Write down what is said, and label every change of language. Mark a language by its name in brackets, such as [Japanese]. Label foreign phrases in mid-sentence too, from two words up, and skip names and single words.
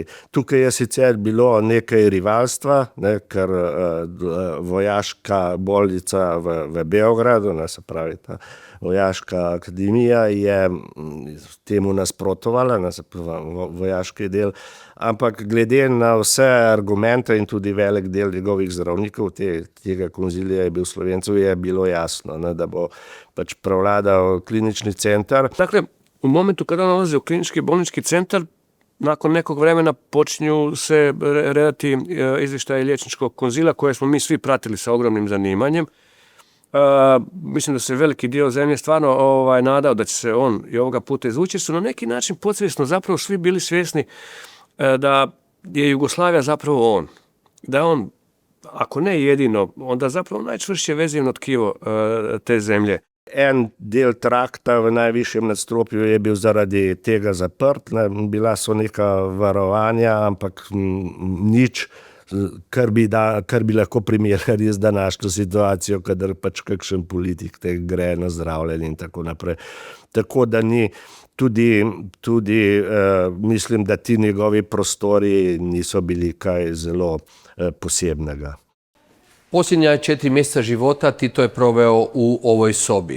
[Slovenian] Tukaj je sicer bilo nekaj rivalstva, ker vojaška bolnica v Beogradu, se pravi ta vojaška akademija, je temu nasprotovala, vojaški del. Ampak glede na vse argumente in tudi velik del njegovih zdravnikov tega konzilija je bil Slovencev, je bilo jasno, da bo pač prevladao klinični centar. [Croatian] Dakle, u momentu kada on nalazi u klinički bolnički centar, nakon nekog vremena počinju se redati izvještaje liječničkog konzila koje smo mi svi pratili sa ogromnim zanimanjem. Mislim da se veliki dio zemlje stvarno nadao da će se on i ovoga puta izvući, su na neki način podsvjesno zapravo svi bili svjesni da je Jugoslavija zapravo on. Da on, ako ne jedino, onda zapravo najčvršće vezivno tkivo te zemlje. [Slovenian] En del trakta v najvišjem nadstropju je bil zaradi tega zaprt, bila so neka varovanja, ampak nič, kar bi lahko primerjali z današnjo situacijo, kadar pač kakšen politik te gre na zdravljenje in tako naprej. Tako da ni, tudi mislim, da ti njegovi prostori niso bili kaj zelo posebnega. [Croatian] Posljednja 4 mjeseca života Tito je proveo u ovoj sobi.